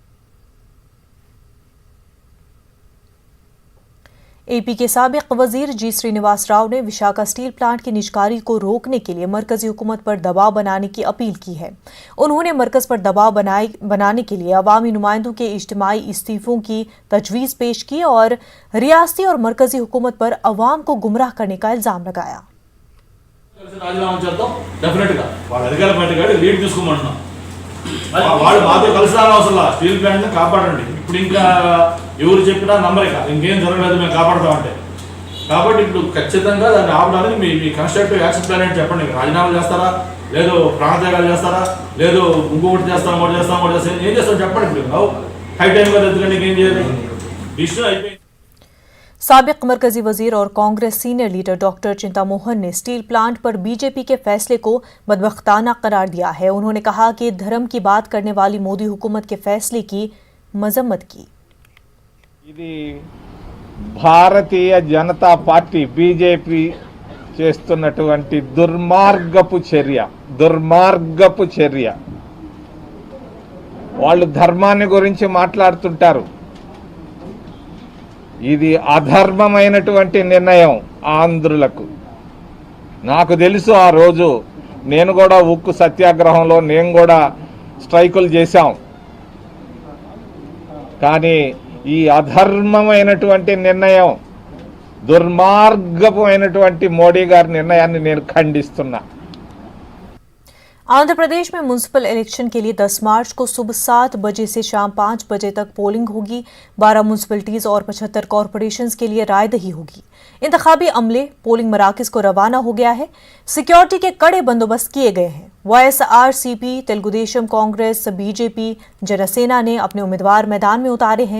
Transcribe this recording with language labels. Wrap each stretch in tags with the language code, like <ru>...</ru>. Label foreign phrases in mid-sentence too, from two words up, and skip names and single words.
<ur>اے پی کے سابق وزیر جی سرینواس راؤ نے وشاکھا اسٹیل پلانٹ کی نجکاری کو روکنے کے لیے مرکزی حکومت پر دباؤ بنانے کی اپیل کی ہے. انہوں نے مرکز پر دباؤ بنانے کے لیے عوامی نمائندوں کے اجتماعی استعفوں کی تجویز پیش کی اور ریاستی اور مرکزی حکومت پر عوام کو گمراہ کرنے کا الزام لگایا.</ur> <te>వాళ్ళు మాతో కలిసి రావడం అవసరం</te> <en>steel plant</en> <te>కాపాడండి. ఇప్పుడు ఇంకా ఎవరు చెప్పినా నమ్మరే కాదు, ఇంకేం జరగలేదు మేము కాపాడుతామంటే. కాబట్టి ఇప్పుడు ఖచ్చితంగా దాన్ని ఆపడానికి మీ</te> <en>constructive action plan</en> <te>ఏంటి చెప్పండి. రాజీనామా చేస్తారా, లేదు ప్రాణత్యాగాలు చేస్తారా, లేదు ఇంకొకటి చేస్తాం ఏం చేస్తాం చెప్పండి. ఇప్పుడు</te> <en>high time</en> <te>కదా, ఎందుకంటే ఇంకేం చేయాలి, డిసిషన్ అయిపోయింది।</te> <ur>سابق مرکزی وزیر اور کانگریس</ur> <en>senior leader</en> <ur>ڈاکٹر چنتا موہن نے</ur> <en>steel plant</en> <ur>پر بی جے پی کے فیصلے کو بدبختانہ قرار دیا ہے. انہوں نے کہا کہ دھرم کی بات کرنے والی مودی حکومت کے فیصلے کی مذمت کی.</ur> <te>भारतीय जनता पार्टी बीजेपी చేస్తున్నటువంటి దుర్మార్గపు చర్య వాళ్ళు ధర్మాన్ని గురించి మాట్లాడుతుంటారు। ఇది అధర్మమైనటువంటి నిర్ణయం ఆంధ్రులకు। నాకు తెలుసు ఆ రోజు నేను కూడా ఉక్కు సత్యాగ్రహంలో నేను కూడా స్ట్రైకులు చేశాం, కానీ ఈ అధర్మమైనటువంటి నిర్ణయం, దుర్మార్గమైనటువంటి మోడీ గారి నిర్ణయాన్ని నేను ఖండిస్తున్నా।</te> <ur>آندھرا پردیش میں</ur> <en>municipal election</en> <ur>کے لیے 10 مارچ کو صبح 7 بجے سے شام 5 بجے تک پولنگ ہوگی. 12 میونسپلٹیز اور 75 کارپوریشنز کے لیے رائے دہی ہوگی. انتخابی عملے پولنگ مراکز کو روانہ ہو گیا ہے. سیکیورٹی کے کڑے بندوبست کیے گئے ہیں۔ YSRCP، تیلگو دیشم کانگریس، بی جے پی، جن سینا نے اپنے امیدوار میدان میں اتارے ہیں.</ur>